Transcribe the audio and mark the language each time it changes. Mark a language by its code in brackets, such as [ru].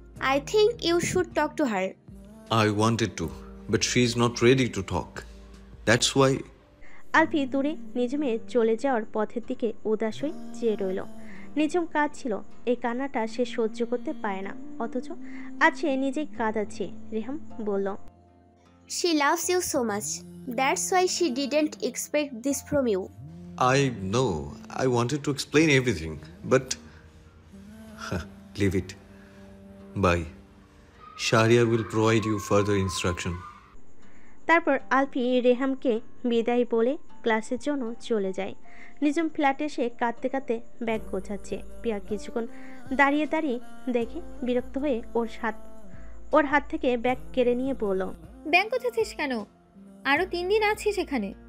[en] I think you should talk to her. I wanted to, but she's not ready to talk. That's why. [bn] আলফি দূরে নিঝুমের চলে যাওয়ার পথের দিকে উদাস হয়ে চেয়ে রইল। নিঝুম কাঁদছিল। এই কান্নাটা সে সহ্য করতে পারে না, অথচ আজ সে নিজেই কাঁদাচ্ছে। রেহাম বলল, [en] She loves you so much. That's why she didn't expect this from you. I know. I wanted to explain everything, but. Leave it. Bye. Sharia will provide you further instruction. [bn] তারপর আলফি রেহামকে বিদায় বলে ক্লাসের জন্য চলে যায়। নিঝুম ফ্ল্যাটে এসে কাঁদতে কাঁদতে ব্যাগ গোছাচ্ছে। পিয়া কিছুক্ষণ দাঁড়িয়ে দাঁড়িয়ে দেখে বিরক্ত হয়ে ওর হাত থেকে ব্যাগ কেড়ে নিয়ে বলল, ব্যাংক গোছাচ্ছিস কেন? আরও 3 দিন আছিস এখানে।